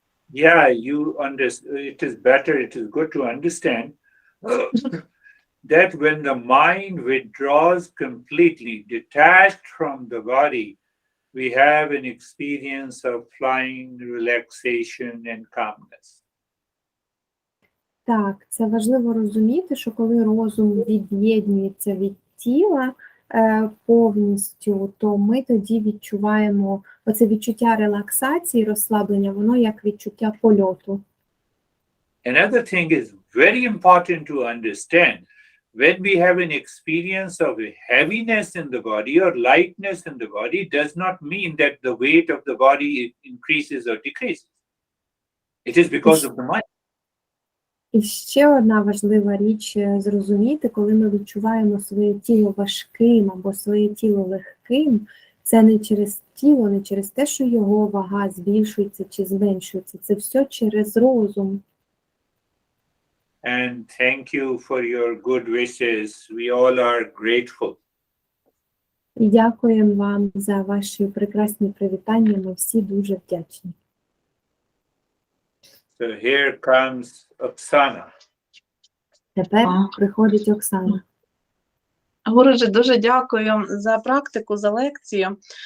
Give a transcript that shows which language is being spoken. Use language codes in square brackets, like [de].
[en] Yeah, it is better, it is good to understand that when the mind withdraws completely, detached from the body, we have an experience of flying, relaxation, and calmness. [uk] Так, це важливо розуміти, що коли розум від'єднується від тіла повністю, то ми тоді відчуваємо оце відчуття релаксації, розслаблення, воно як відчуття польоту. [en] Another thing is very important to understand. When we have an experience of a heaviness in the body or lightness in the body, does not mean that the weight of the body increases or decreases. It is because of the mind. [uk] І ще одна важлива річ зрозуміти, коли ми відчуваємо своє тіло важким або своє тіло легким, це не через тіло, не через те, що його вага збільшується чи зменшується, це все через розум. [en] And thank you for your good wishes. We all are grateful. [uk] І дякуємо вам за ваші прекрасні привітання, ми всі дуже вдячні. [en] So here comes Oksana. [uk] Тепер приходить Оксана. Гуружі, дуже дякую за практику, за лекцію.